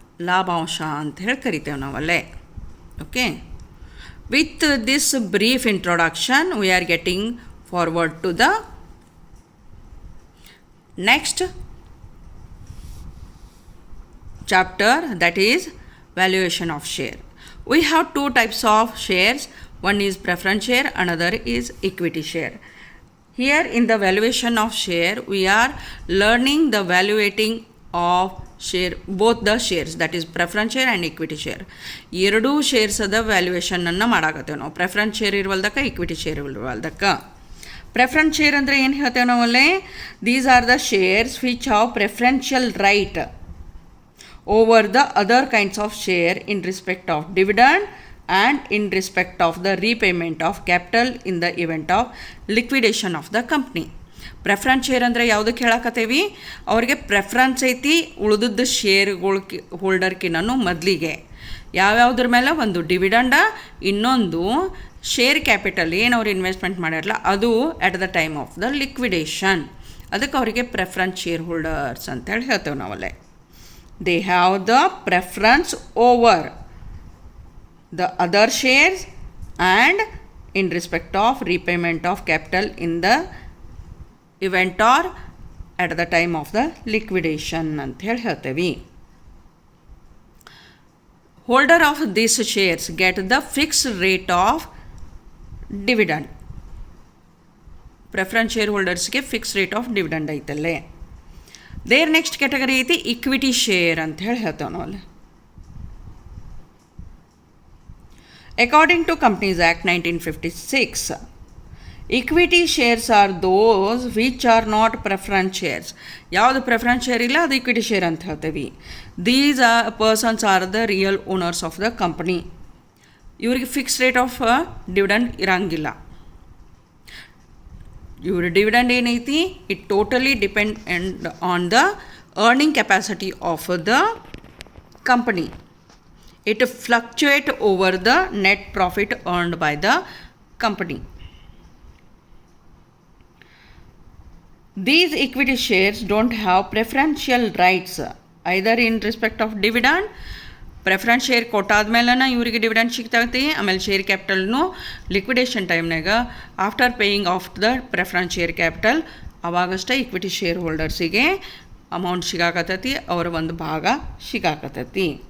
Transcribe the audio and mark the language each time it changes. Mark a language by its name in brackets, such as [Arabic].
[Kannada] ಲಾಭಾಂಶ ಅಂತ ಹೇಳಿ ಕರಿತೇವೆ ನಾವಲ್ಲೇ. [English] Okay, with this brief introduction we are getting forward to the next chapter, that is valuation of share. We have two types of shares. One is preference share, another is equity share. Here in the valuation of share we are learning the valuating of share, both the shares, that is preference share and equity share. [Kannada] ಎರಡು ಶೇರ್ಸದ ವ್ಯಾಲ್ಯೂಯೇಷನನ್ನು ಮಾಡಾಕತ್ತೇವೆ ನಾವು. Preference share ಇರುವಲ್ದಕ್ಕ equity share ಇರುವಲ್ದಕ್ಕ. Preference share ಅಂದರೆ ಏನು ಹೇಳ್ತೇವೆ ನಾವಲ್ಲೇ, [English] These are the shares which have preferential right over the other kinds of share in respect of dividend and in respect of the repayment of capital in the event of liquidation of the company. [Kannada] Preference share ಅಂದರೆ ಯಾವುದಕ್ಕೆ ಹೇಳಕತ್ತೇವಿ, ಅವ್ರಿಗೆ preference ಐತಿ ಉಳಿದದ್ದು ಶೇರ್ಗಳ ಹೋಲ್ಡರ್ಕಿನ್ನೂ ಮೊದಲಿಗೆ. ಯಾವ್ಯಾವ್ದ್ರ ಮೇಲೆ, ಒಂದು ಡಿವಿಡೆಂಡ, ಇನ್ನೊಂದು share capital ಏನು ಅವ್ರು ಇನ್ವೆಸ್ಟ್ಮೆಂಟ್ ಮಾಡಿರಲ್ಲ ಅದು [English] At the time of the liquidation. [Kannada] ಅದಕ್ಕೆ ಅವರಿಗೆ ಪ್ರೆಫರೆನ್ಸ್ ಶೇರ್ ಹೋಲ್ಡರ್ಸ್ ಅಂತೇಳಿ ಹೇಳ್ತೇವೆ ನಾವಲ್ಲೇ. [English] They have the preference over the other shares and in respect of repayment of capital in the event or at the time of the liquidation [Kannada] ಅಂತ ಹೇಳಿ ಹೇಳ್ತೇವೆ. [English] Holder of these shares get the fixed rate of dividend. [Kannada] Preference shareholdersಗೆ fix rate of dividend ಐತಲ್ಲೇ. There next category ಐತಿ equity share ಅಂತ ಹೇಳಿ ಹೇಳ್ತೇವೆ ನಾವು ಅಲ್ಲಿ. [English] According to Companies Act 1956, equity shares are those which are not preference shares. [Kannada] ಯಾವುದು preference share ಇಲ್ಲ ಅದು equity share ಅಂತ ಹೇಳ್ತೇವೆ. [English] These persons are the real owners of the company. [Kannada] ಇವರಿಗೆ ಫಿಕ್ಸ್ ರೇಟ್ ಆಫ್ ಡಿವಿಡೆಂಡ್ ಇರಂಗಿಲ್ಲ. ಇವ್ರ ಡಿವಿಡೆಂಡ್ ಏನೈತಿ, [English] It totally depend on the earning capacity of the company. It fluctuate over the net profit earned by the company. These equity shares don't have preferential rights either in respect of dividend. [Kannada] Preference share ಕೊಟ್ಟಾದ್ಮೇಲೆ ಇವರಿಗೆ dividend ಸಿಗ್ತೈತಿ. ಆಮೇಲೆ share ಕ್ಯಾಪಿಟಲ್ನು liquidation ಟೈಮ್ನಾಗ [English] after paying of the preference share capital [Kannada] ಅವಾಗಷ್ಟೇ equity share ಹೋಲ್ಡರ್ಸಿಗೆ amount ಸಿಗಾಕತ್ತೈತಿ, ಅವರ ಒಂದು ಭಾಗ ಸಿಗಾಕತ್ತೈತಿ.